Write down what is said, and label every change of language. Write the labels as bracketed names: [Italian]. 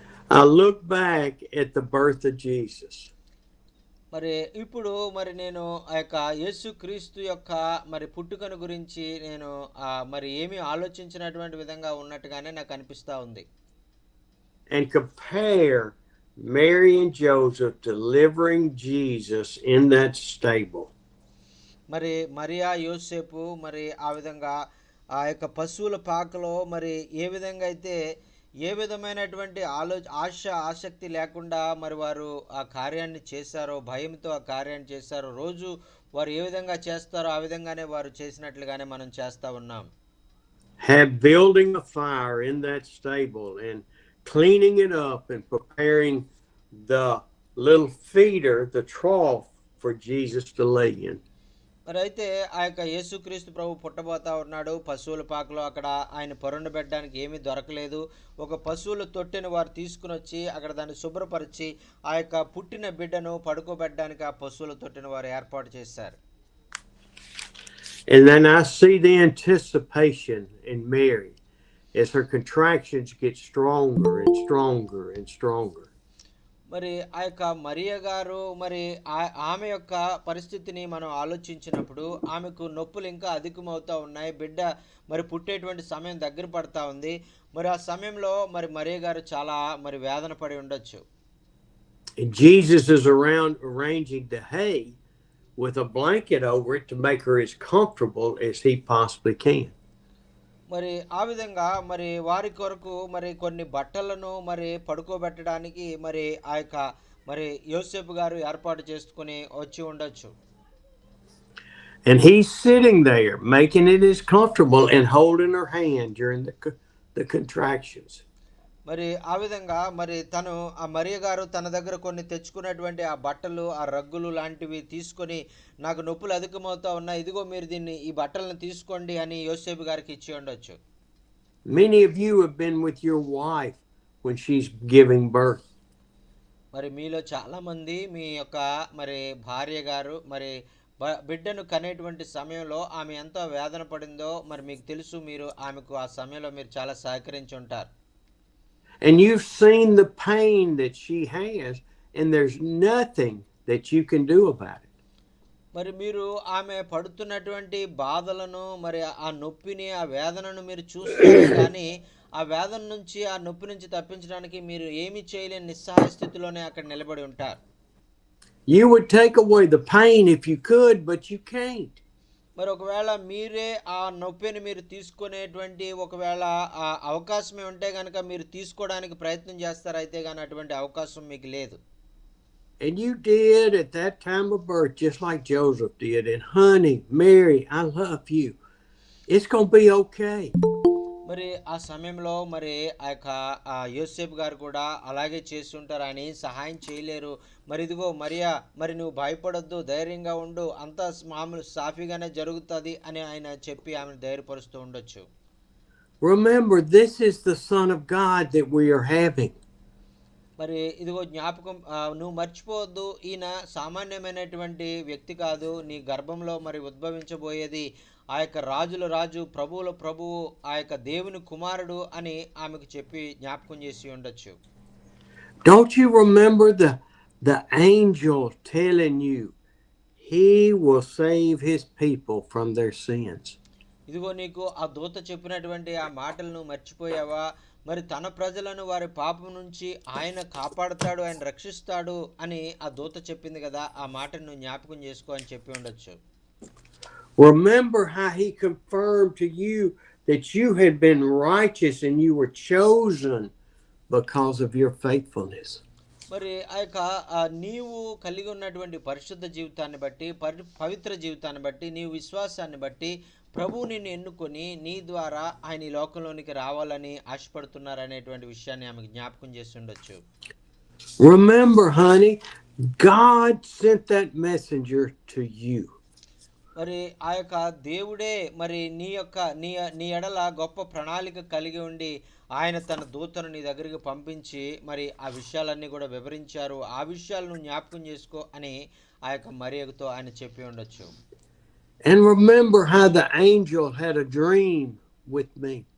[English] I look back at the birth of Jesus. [Telugu] మరి ఇప్పుడు మరి నేను ఆ యొక్క యేసుక్రీస్తు యొక్క మరి పుట్టుకను గురించి నేను మరి ఏమీ ఆలోచించినటువంటి విధంగా ఉన్నట్టుగానే నాకు అనిపిస్తూ ఉంది. [English] And compare Mary and Joseph delivering Jesus in that stable. [Telugu] మరి మరియా, యోసేపు మరి ఆ విధంగా ఆ యొక్క పశువుల పాకలో మరి ఏ విధంగా అయితే ఏ విధమైనటువంటి ఆసక్తి లేకుండా మరి వారు ఆ కార్యాన్ని చేశారో, భయంతో ఆ కార్యాన్ని చేశారో, రోజు వారు ఏ విధంగా చేస్తారో ఆ విధంగానే వారు చేసినట్లుగానే మనం చేస్తూ ఉన్నాం. [English] Have building a fire in that stable and cleaning it up and preparing the little feeder, the trough for Jesus to lay in. [Telugu] మరి అయితే ఆ యొక్క యేసుక్రీస్తు ప్రభు పుట్టబోతా ఉన్నాడు. పశువుల పాకలో అక్కడ ఆయన పొరండబెట్టడానికి ఏమీ దొరకలేదు. ఒక పశువుల తొట్టెను వారు తీసుకుని వచ్చి అక్కడ దాన్ని శుభ్రపరిచి ఆ యొక్క పుట్టిన బిడ్డను పడుకోబెట్టడానికి ఆ పశువుల తొట్టెను వారు ఏర్పాటు చేశారు. [English] And then I see the anticipation in Mary as her contractions get stronger and stronger and stronger. [Telugu] మరి ఆ యొక్క మరియ గారు మరి ఆమె యొక్క పరిస్థితిని మనం ఆలోచించినప్పుడు ఆమెకు నొప్పులు ఇంకా అధికమవుతా ఉన్నాయి. బిడ్డ మరి పుట్టేటువంటి సమయం దగ్గర పడతా ఉంది. మరి ఆ సమయంలో మరి మరియ గారు చాలా మరి వేదన పడి ఉండొచ్చు. [English] And Jesus is around arranging the hay with a blanket over it to make her as comfortable as he possibly can. [Telugu] మరి ఆ విధంగా మరి వారి కొరకు మరి కొన్ని బట్టలను మరి పడుకోబెట్టడానికి మరి ఆ యొక్క మరి యోసేపు గారు ఏర్పాటు చేసుకుని వచ్చి ఉండొచ్చు. [English] And he's sitting there making it as comfortable and holding her hand during the contractions. [Telugu] మరి ఆ విధంగా మరి తను ఆ మరియ గారు తన దగ్గర కొన్ని తెచ్చుకున్నటువంటి ఆ బట్టలు ఆ రగ్గులు లాంటివి తీసుకొని నాకు నొప్పులు అధికమవుతా ఉన్నాయి, ఇదిగో మీరు దీన్ని ఈ బట్టలను తీసుకోండి అని యోసేపు గారికి ఇచ్చి ఉండొచ్చు. [English] Many of you have been with your wife when she's giving birth. [Telugu] మరి మీలో చాలా మంది మీ యొక్క మరి భార్య గారు మరి బిడ్డను కనేటువంటి సమయంలో ఆమె ఎంత వేదన పడిందో మరి మీకు తెలుసు. మీరు ఆమెకు ఆ సమయంలో మీరు చాలా సహకరించి ఉంటారు. [English] And you've seen the pain that she has, and there's nothing that you can do about it. [Telugu] మరి మీరు ఆమె పడుతున్నటువంటి బాధలను మరి ఆ నొప్పిని ఆ వేదనను మీరు చూస్తారు కానీ ఆ వేదన నుంచి ఆ నొప్పి నుంచి తప్పించడానికి మీరు ఏమీ చేయలేని నిస్సహాయ స్థితిలోనే అక్కడ నిలబడి ఉంటారు. [English] You would take away the pain if you could, but you can't. [Telugu] మరి ఒకవేళ మీరే ఆ నొప్పిని మీరు తీసుకునేటువంటి ఒకవేళ ఆ అవకాశమే ఉంటే కనుక మీరు తీసుకోవడానికి ప్రయత్నం చేస్తారు, అయితే కానీ అటువంటి అవకాశం మీకు లేదు. [English] And you did at that time of birth, just like Joseph did. And honey, Mary, I love you. It's going to be okay. [Telugu] మరి ఆ సమయంలో మరి ఆ యొక్క యోసేపు గారు కూడా అలాగే చేసి ఉంటారు. ఆయన సహాయం చేయలేరు. మరి ఇదిగో మరియా, మరి నువ్వు భయపడొద్దు, ధైర్యంగా ఉండు, అంతా మామూలు సాఫీగానే జరుగుతుంది అని ఆయన చెప్పి ఆమెను ధైర్యపరుస్తూ ఉండొచ్చు. [English] Remember, this is the Son of God that we are having. [Telugu] మరి ఇదిగో జ్ఞాపకం, నువ్వు మర్చిపోవద్దు, ఈయన సామాన్యమైనటువంటి వ్యక్తి కాదు. నీ గర్భంలో మరి ఉద్భవించబోయేది ఆ యొక్క రాజుల రాజు, ప్రభువుల ప్రభువు, ఆ యొక్క దేవుని కుమారుడు అని ఆమెకు చెప్పి జ్ఞాపకం చేసి ఉండొచ్చు. [English] Don't you remember the angel telling you he will save his people from their sins? [Telugu] ఇదిగో నీకు ఆ దూత చెప్పినటువంటి ఆ మాటలను మర్చిపోయావా? మరి తన ప్రజలను వారి పాపం నుంచి ఆయన కాపాడుతాడు, ఆయన రక్షిస్తాడు అని ఆ దూత చెప్పింది కదా, ఆ మాటను జ్ఞాపకం చేసుకో అని చెప్పి ఉండొచ్చు. [English] Remember how he confirmed to you that you had been righteous and you were chosen because of your faithfulness. [Telugu] మరి ఆ యొక్క నీవు కలిగి ఉన్నటువంటి పరిశుద్ధ జీవితాన్ని బట్టి, పవిత్ర జీవితాన్ని బట్టి, నీవు విశ్వాసాన్ని బట్టి ప్రభువు నిన్ను ఎన్నుకొని నీ ద్వారా ఆయన ఈ లోకంలోనికి రావాలని ఆశపడుతున్నారు అనేటువంటి విషయాన్ని ఆమెకు జ్ఞాపకం చేసి ఉండొచ్చు. [English] Remember, honey, God sent that messenger to you. [Telugu] మరి ఆ యొక్క దేవుడే మరి నీ ఎడల గొప్ప ప్రణాళిక కలిగి ఉండి ఆయన తన దూతను నీ దగ్గరికి పంపించి మరి ఆ విషయాలన్నీ కూడా వివరించారు. ఆ విషయాలను జ్ఞాపకం చేసుకో అని ఆ యొక్క మరియతో ఆయన చెప్పి ఉండొచ్చు. [English] And remember how the angel had a dream with me.